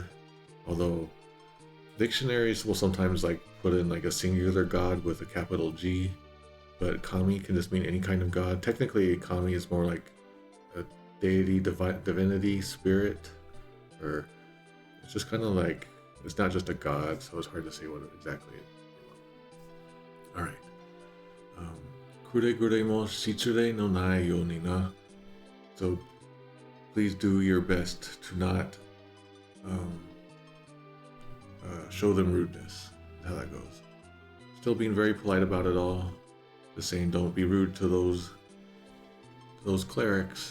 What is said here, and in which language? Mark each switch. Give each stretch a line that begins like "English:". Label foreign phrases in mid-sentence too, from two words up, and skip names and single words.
English: Although dictionaries will sometimes like put in like a singular god with a capital G. But kami can just mean any kind of god. Technically, kami is more like a deity, divinity, spirit, or it's just kind of like, it's not just a god, so it's hard to say what exactly it is. Alright.
Japanese: くれぐれも失礼のないようにな.
English: So please do your best to not show them rudeness. That's how that goes. Still being very polite about it all. Just saying, don't be rude to those clerics.